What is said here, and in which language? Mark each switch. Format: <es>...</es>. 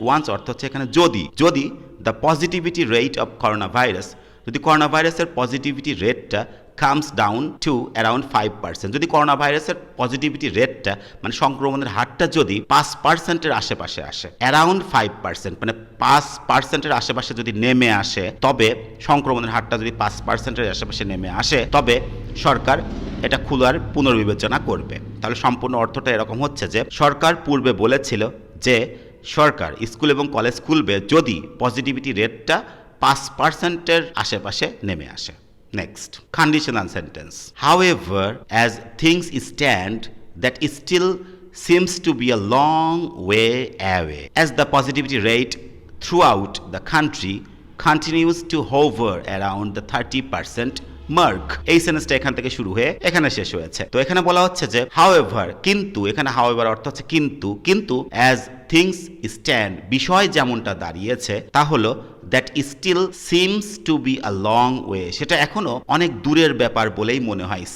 <bn>Once অর্থ হচ্ছে এখানে যদি</bn> <en>the positivity rate of corona virus,</en> <bn>যদি করোনা ভাইরাসের পজিটিভিটি রেটটা</bn> <en>comes down to around 5%,</en> <bn>যদি করোনা ভাইরাসের পজিটিভিটি রেটটা মানে সংক্রমণের হারটা যদি 5%-এর আশেপাশে আসে, অ্যারাউন্ড 5% মানে 5%-এর আশেপাশে যদি নেমে আসে, তবে সংক্রমণের হারটা যদি 5%-এর আশেপাশে নেমে আসে, তবে সরকার এটা খোলার পুনর্বিবেচনা করবে। তাহলে সম্পূর্ণ অর্থটা এরকম হচ্ছে যে সরকার পূর্বে বলেছিল যে সরকার স্কুল এবং কলেজ খুলবে যদি পজিটিভিটি রেটটা 5%-এর আশেপাশে নেমে আসে। Next, conditional sentence.</bn> <en>However, as things stand, that still seems to be a long way away, as the positivity rate throughout the country continues to hover around the 30% mark.</en> <bn>এই সেন্টেন্সটা এখান থেকে শুরু হয়ে এখানে শেষ হয়েছে। তো এখানে বলা হচ্ছে যে হাউএভার, কিন্তু, এখানে হাউএভার অর্থ হচ্ছে কিন্তু</bn> <en>as things stand,</en> <bn>বিষয় যেমনটা দাঁড়িয়েছে তা হলো</bn> <en>that still seems to be a long way,</en> <bn>সেটা এখনো অনেক দূরের ব্যাপার বলেই মনে হয়।</bn>